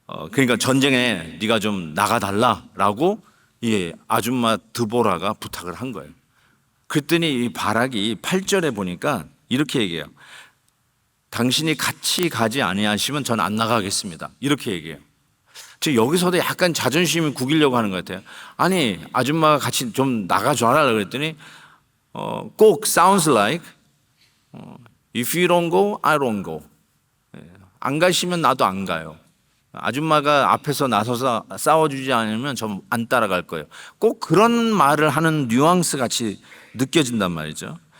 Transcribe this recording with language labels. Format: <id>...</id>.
<ko>그러니까 전쟁에 네가 좀 나가달라라고 이 아줌마 드보라가 부탁을 한 거예요. 그랬더니 이 바락이 8절에 보니까 이렇게 얘기해요. 당신이 같이 가지 아니하시면 전 안 나가겠습니다. 이렇게 얘기해요. 즉 여기서도 약간 자존심을 구기려고 하는 것 같아요. 아니 아줌마가 같이 좀 나가줘라 그랬더니 꼭</ko> <en>sounds like if you don't go, I don't go.</en> <ko>안 가시면 나도 안 가요. 아줌마가 앞에서 나서서 싸워주지 않으면 저 안 따라갈 거예요. 꼭 그런 말을 하는 뉘앙스 같이 느껴진단 말이죠.</ko>